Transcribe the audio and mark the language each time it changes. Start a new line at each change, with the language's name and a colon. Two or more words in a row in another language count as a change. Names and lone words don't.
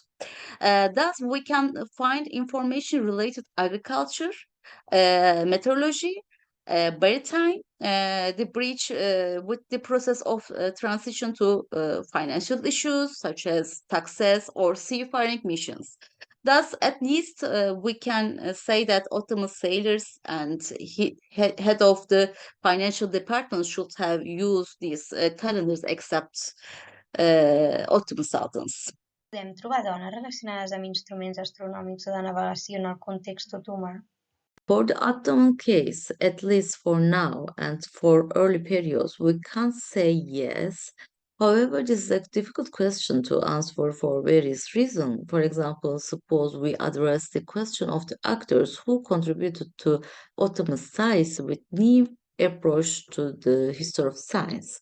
English: Thus, we can find information related to agriculture, meteorology, maritime, the bridge with the process of transition to financial issues such as taxes or seafaring missions. Thus, at least we can say that Ottoman sailors and head of the financial department should have used these calendars except Ottoman sultans.
Catalan: Podem trobar dones relacionades amb instruments astronòmics o de navegació en el context otomà?
English: For the Ottoman case, at least for now and for early periods, we can't say yes. However, this is a difficult question to answer for various reasons. For example, suppose we address the question of the actors who contributed to Ottoman science with new approach to the history of science.